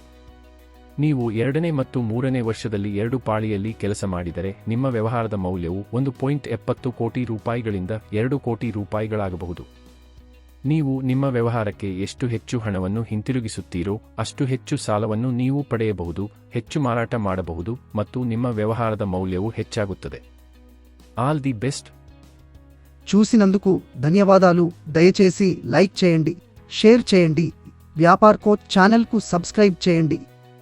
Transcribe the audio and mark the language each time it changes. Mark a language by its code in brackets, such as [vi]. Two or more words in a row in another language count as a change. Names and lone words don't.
[kn] ನೀವು 2ನೇ ಮತ್ತು 3ನೇ ವರ್ಷದಲ್ಲಿ 2 ಪಾಳಿಯಲ್ಲಿ ಕೆಲಸ ಮಾಡಿದರೆ ನಿಮ್ಮ ವ್ಯವಹಾರದ ಮೌಲ್ಯವು ₹1.70 ಕೋಟಿ ₹2 ಕೋಟಿ. ನೀವು ನಿಮ್ಮ ವ್ಯವಹಾರಕ್ಕೆ ಎಷ್ಟು ಹೆಚ್ಚು ಹಣವನ್ನು ಹಿಂತಿರುಗಿಸುತ್ತೀರೋ ಅಷ್ಟು ಹೆಚ್ಚು ಸಾಲವನ್ನು ನೀವು ಪಡೆಯಬಹುದು, ಹೆಚ್ಚು ಮಾರಾಟ ಮಾಡಬಹುದು ಮತ್ತು ನಿಮ್ಮ ವ್ಯವಹಾರದ మౌల్యವು ಹೆಚ್ಚಾಗುತ್ತದೆ. [en] All the best. [te] చూసినందుకు ధన్యవాదాలు. దయచేసి లైక్ చేయండి, షేర్ చేయండి. వ్యాపార్ కోచ్ ఛానల్కు సబ్స్క్రైబ్ చేయండి.